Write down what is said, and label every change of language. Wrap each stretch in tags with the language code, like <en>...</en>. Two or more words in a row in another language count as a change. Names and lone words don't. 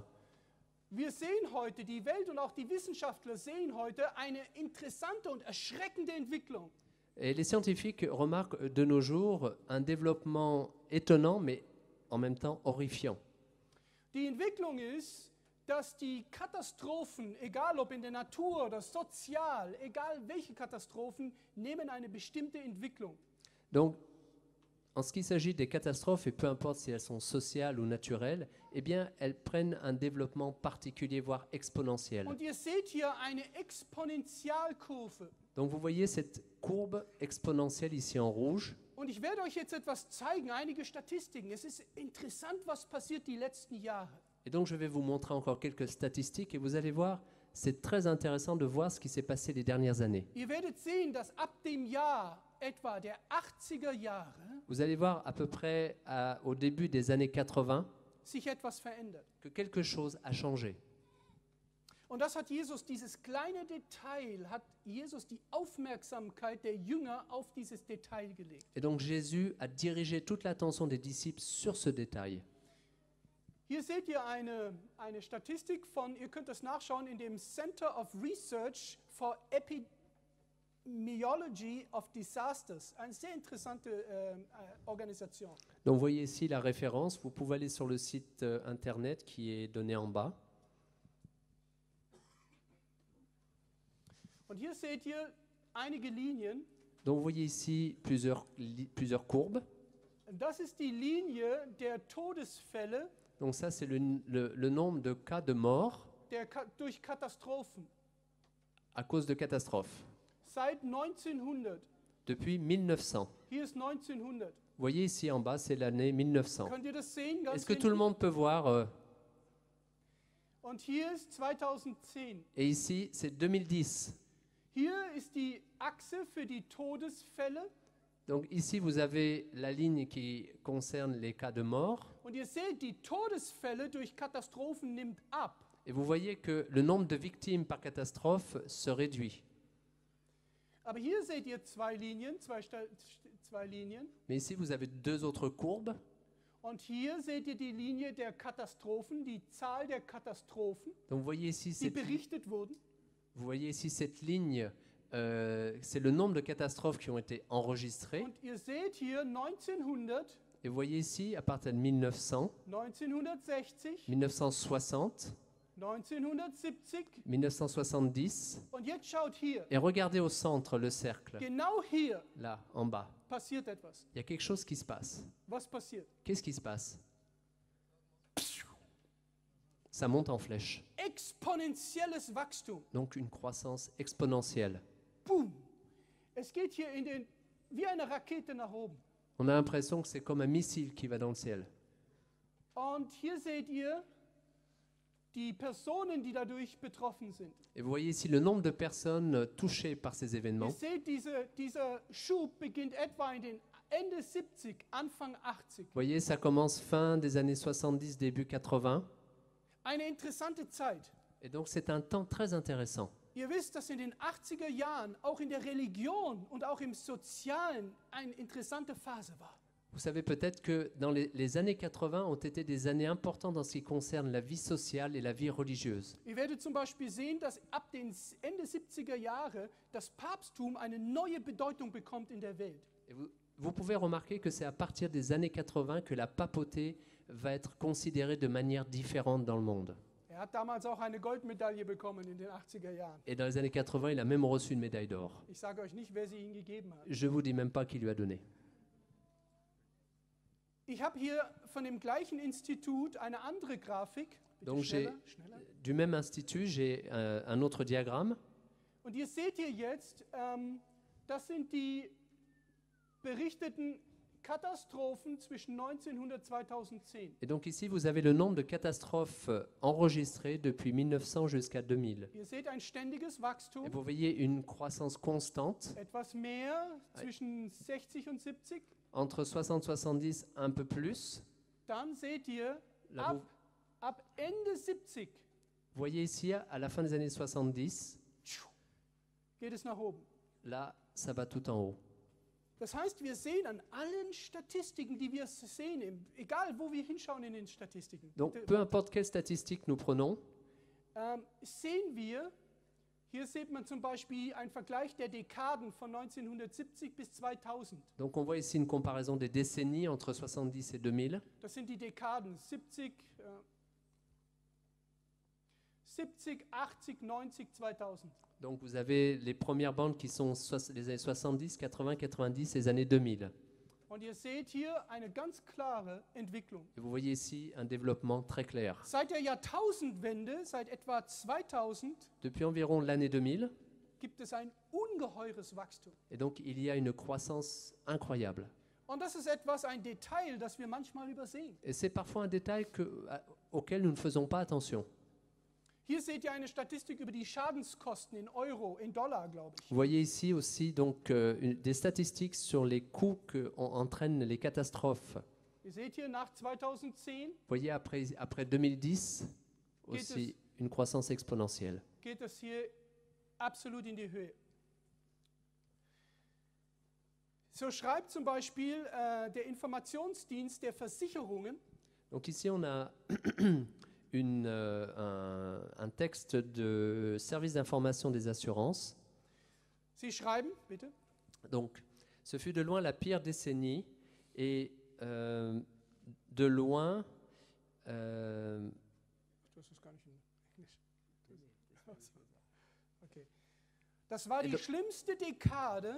<de>Wir sehen heute, die Welt und auch die Wissenschaftler sehen heute eine interessante und erschreckende Entwicklung.</de> <fr>Et les scientifiques remarquent de nos jours un développement étonnant, mais en même temps horrifiant.</fr> <de>Die Entwicklung ist, dass die Katastrophen, egal ob in der Natur oder sozial, egal welche Katastrophen, nehmen eine bestimmte Entwicklung.</de> <fr>Donc, en ce qui s'agit des catastrophes, et peu importe si elles sont sociales ou naturelles, eh bien, elles prennent un développement particulier, voire exponentiel.</fr> <de>Und ihr seht hier eine Exponentialkurve.</de> <fr>Donc, vous voyez cette courbe exponentielle ici en rouge.</fr> <de>Und ich werde euch jetzt etwas zeigen, einige Statistiken. Es ist interessant, was passiert die letzten Jahre.</de> <fr>Et donc, je vais vous montrer encore quelques statistiques et vous allez voir, c'est très intéressant de voir ce qui s'est passé les dernières années.</fr> <de>Ihr werdet sehen, dass ab dem Jahr etwa der 80er Jahre</de> <fr>Vous allez voir à peu près au début des années 80</fr> <de>sich etwas verändert.</de> <fr>que quelque chose a changé.</fr> <de>Und das hat Jesus, dieses kleine Detail, hat Jesus die Aufmerksamkeit der Jünger auf dieses Detail gelegt.</de> <fr>Et donc Jésus a dirigé toute l'attention des disciples sur ce détail.</fr> <de>Hier seht ihr eine Statistik von, ihr könnt das nachschauen, in dem Center of Research for Epidemiology of Disasters. Eine sehr interessante Organisation.</de> <fr>Donc vous voyez ici la référence, vous pouvez aller sur le site internet qui est donné en bas.</fr> <de>Und hier seht ihr einige Linien.</de> <fr>Donc vous voyez ici plusieurs courbes.</fr> <de>Das ist die Linie der Todesfälle</de> <fr>Donc ça c'est le nombre de cas de mort</fr> <de>durch Katastrophen.</de> <fr>À cause de catastrophes.</fr> <de>Seit 1900.</de> <fr>Depuis 1900.</fr> <de>Hier ist 1900.</de> <fr>Vous voyez ici en bas, c'est l'année 1900.</fr> <de>Könnt ihr das sehen? Ganz</de> <fr>Est-ce que tout le monde peut voir</fr> <de>Und hier ist 2010.</de> <fr>Et ici, c'est 2010.</fr> <de>Hier ist die Achse für die Todesfälle.</de> <fr>Donc ici, vous avez la ligne qui concerne les cas de mort.</fr> <de>Und ihr seht, die Todesfälle durch Katastrophen nimmt ab.</de> <fr>Et vous voyez que le nombre de victimes par catastrophe se réduit.</fr> <de>Aber hier seht ihr zwei Linien.</de> <fr>Mais ici, vous avez deux autres courbes.</fr> <de>Und hier seht ihr die Linie der Katastrophen, die Zahl der Katastrophen,</de> <fr>Donc vous voyez ici</fr> <de>die berichtet wurden.</de> <fr>Vous voyez ici cette ligne, c'est le nombre de catastrophes qui ont été enregistrées.</fr> <de>Und ihr seht hier 1900,</de> <fr>Et vous voyez ici, à partir de 1900,</fr> <de>1960,</de> <fr>1960,</fr> <de>1970</de> <fr>1970,</fr> <de>und jetzt schaut hier,</de> <fr>et regardez au centre le cercle,</fr> <de>genau hier</de> <fr>là, en bas.</fr> <de>passiert etwas.</de> <fr>Il y a quelque chose qui se passe.</fr> <de>Was passiert?</de> <fr>Qu'est-ce qui se passe? Ça monte en flèche.</fr> <de>Exponentielles Wachstum.</de> <fr>Donc une croissance exponentielle.</fr> <de>Boom. Es geht hier wie eine Rakete nach oben.</de> <fr>On a l'impression que c'est comme un missile qui va dans le ciel.</fr> <de>Und hier seht ihr die Personen, die dadurch betroffen sind.</de> <fr>Et vous voyez ici le nombre de personnes touchées par ces événements.</fr> <de>Ihr seht, dieser Schub beginnt etwa in den Ende 70, Anfang 80.</de> <fr>Vous voyez, ça commence fin des années 70, début 80.</fr> <de>Eine interessante Zeit.</de> <fr>Et donc c'est un temps très intéressant.</fr> <de>Ihr wisst, dass in den 80er Jahren auch in der Religion und auch im Sozialen eine interessante Phase war.</de> <fr>Vous savez peut-être que dans les années 80 ont été des années importantes en ce qui concerne la vie sociale et la vie religieuse.</fr> <de>Ihr werdet zum Beispiel sehen, dass ab den Ende 70er Jahre das Papsttum eine neue Bedeutung bekommt in der Welt.</de> <fr>Et vous pouvez remarquer que c'est à partir des années 80 que la papauté va être considérée de manière différente dans le monde.</fr> <de>Er hat damals auch eine Goldmedaille bekommen in den 80er Jahren.</de> <fr>Et dans les années 80, il a même reçu une médaille d'or.</fr> <de>Ich sage euch nicht, wer sie ihm gegeben hat.</de> <fr>Je ne vous dis même pas qui lui a donné.</fr> <de>Ich habe hier von dem gleichen Institut eine andere Grafik. Bitte</de> <fr>Donc</fr> <de>schneller.</de> <fr>du même institut, j'ai un autre diagramme.</fr> <de>Und ihr seht hier jetzt, das sind die berichteten Katastrophen zwischen 1900 und 2010.</de> <fr>Et donc ici, vous avez le nombre de catastrophes enregistrées depuis 1900 jusqu'à 2000.</fr> <de>Ihr seht ein ständiges Wachstum,</de> <fr>Et vous voyez une croissance constante,</fr> <de>etwas mehr zwischen 60 und 70.</de> <fr>entre 60 et 70, un peu plus.</fr> <de>Dann seht ihr,</de> <fr>Là, vous</fr> <de>ab Ende 70</de> <fr>voyez ici, à la fin des années 70,</fr> <de>geht es nach oben.</de> <fr>là, ça va tout en haut.</fr> <de>Das heißt, wir sehen an allen Statistiken, die wir sehen, egal wo wir hinschauen in den Statistiken,</de> <fr>Donc, peu importe quelle statistique nous prenons,</fr> <de>sehen wir, Hier sieht man zum Beispiel einen Vergleich der Dekaden von 1970 bis 2000.</de> <fr>Donc on voit ici une comparaison des décennies entre 70 et 2000.</fr> <de>Das sind die Dekaden 70, 70, 80, 90, 2000.</de> <fr>Donc vous avez les premières bandes qui sont les années 70, 80, 90 et les années 2000.</fr> <de>Und ihr seht hier eine ganz klare Entwicklung.</de> <fr>Et vous voyez ici un développement très clair.</fr> <de>Seit der Jahrtausendwende, seit etwa 2000,</de> <fr>Depuis environ l'année 2000,</fr> <de>gibt es ein ungeheures Wachstum.</de> <fr>et donc il y a une croissance incroyable.</fr> <de>Und das ist etwas, ein Detail, das wir manchmal übersehen.</de> <fr>Et c'est parfois un détail auquel nous ne faisons pas attention.</fr> <de>Hier seht ihr eine Statistik über die Schadenskosten in Euro, in Dollar, glaube ich.</de> <fr>Vous voyez ici aussi donc, des statistiques sur les coûts qu'entraînent les catastrophes.</fr> <de>Ihr seht hier nach 2010</de> <fr>Vous voyez après 2010 aussi une croissance exponentielle.</fr> <de>geht es hier absolut in die Höhe. So schreibt zum Beispiel der Informationsdienst der Versicherungen,</de> <fr>Donc ici on a un texte de service d'information des assurances.</fr> <de>sie schreiben, bitte,</de> <fr>Donc ce fut de loin la pire décennie et de loin</fr> <de>das ist gar nicht in Englisch. Okay. Das war die schlimmste Dekade</de>